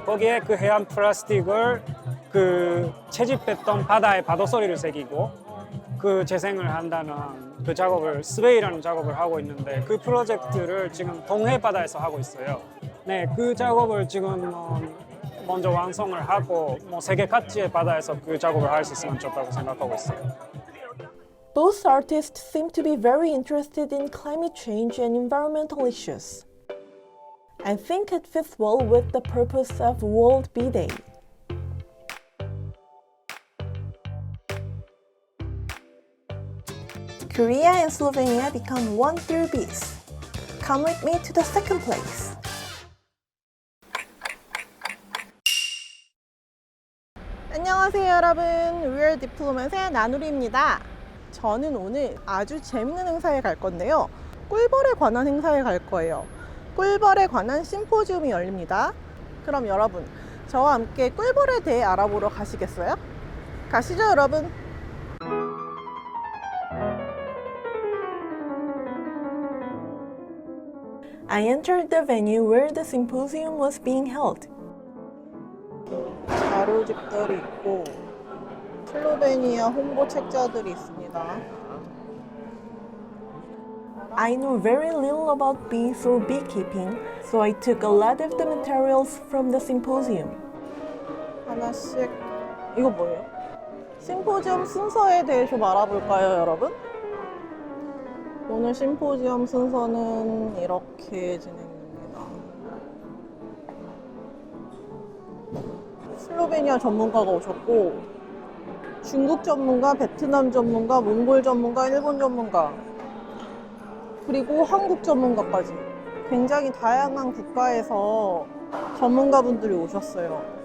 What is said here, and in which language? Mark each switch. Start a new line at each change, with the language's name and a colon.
Korean: 거기에 그 해안 플라스틱을 그 채집됐던 바다의 파도 소리를 새기고 그 재생을 한다는 그 작업을 스웨이라는 작업을 하고 있는데 그 프로젝트를 지금 동해 바다에서 하고 있어요. 네, 그 작업을 지금 먼저 완성을 하고 세계 각지의 바다에서 그 작업을 할 수 있으면 좋다고 생각하고 있어요.
English: Both artists seem to be very interested in climate change and environmental issues. I think it fits well with the purpose of World Bee Day. Korea and Slovenia become one through bees. Come with me to the second place.
Korean: 안녕하세요 여러분, Real Diplomat의 나누리입니다. 저는 오늘 아주 재밌는 행사에 갈 건데요, 꿀벌에 관한 행사에 갈 거예요. 꿀벌에 관한 심포지움이 열립니다. 그럼 여러분, 저와 함께 꿀벌에 대해 알아보러 가시겠어요? 가시죠 여러분.
English: I entered the venue where the symposium was being held.
Korean: 자료집들이 있고 슬로베니아 홍보 책자들이 있습니다.
English: I know very little about bees or beekeeping, so I took a lot of the materials from the symposium.
Korean: 하나씩. 이거 뭐예요? 심포지엄 순서에 대해 좀 알아볼까요 여러분? 오늘 심포지엄 순서는 이렇게 진행됩니다. 슬로베니아 전문가가 오셨고, 중국 전문가, 베트남 전문가, 몽골 전문가, 일본 전문가, 그리고 한국 전문가까지 굉장히 다양한 국가에서 전문가분들이 오셨어요.